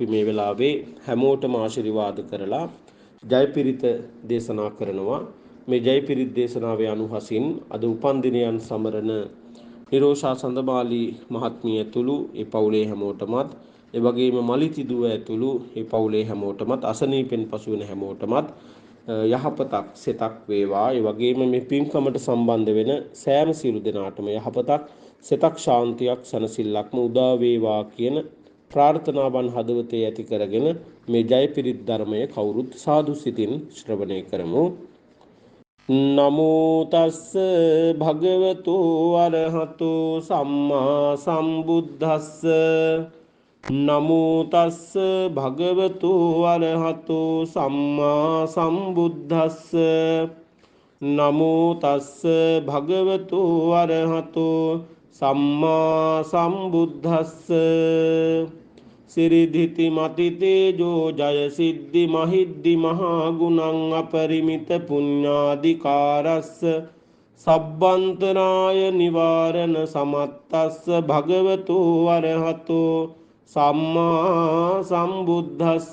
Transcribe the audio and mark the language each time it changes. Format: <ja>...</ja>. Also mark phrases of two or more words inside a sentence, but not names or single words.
<si>මේ වෙලාවේ හැමෝටම ආශිර්වාද කරලා ජයපිරිත දේශනා කරනවා මේ ජයපිරිත දේශනාවේ අනුහසින් අද උපන්දිනයන් සමරන නිරෝෂා සඳමාලි මහත්මිය ඇතුළු ඒ පවුලේ හැමෝටමත්, ඒ වගේම මලිති දුව ඇතුළු ඒ පවුලේ හැමෝටමත්, අසනීපෙන් පසු වෙන හැමෝටමත් යහපතක් සෙතක් වේවා. ඒ වගේම මේ පින්කමට සම්බන්ධ වෙන සෑම සියලු දෙනාටම යහපතක් සෙතක් ශාන්තියක් සනසිල්ලක්ම උදා වේවා කියන ප්‍රාර්ථනාවන් හදවතේ ඇති කරගෙන මේ ජයපිරිත් ධර්මය කවුරුත් සාදු සිතින් ශ්‍රවණය කරමු.</si> <pi>නමෝ තස්ස භගවතු අරහතු සම්මා සම්බුද්දස්ස. නමෝ තස්ස භගවතු අරහතු සම්මා සම්බුද්දස්ස. නමෝ තස්ස භගවතු අරහතු සම්මා සම්බුද්දස්ස. සිරිධිති මති තේජෝ ජය සිද්ධි මහිද්දි මහා ගුණං අපරිමිත පුඤ්ඤාධිකාරස්ස සබ්බන්තරාය නිවාරණ සමත්තස්ස භගවතු අරහතෝ සම්මා සම්බුද්දස්ස.</pi>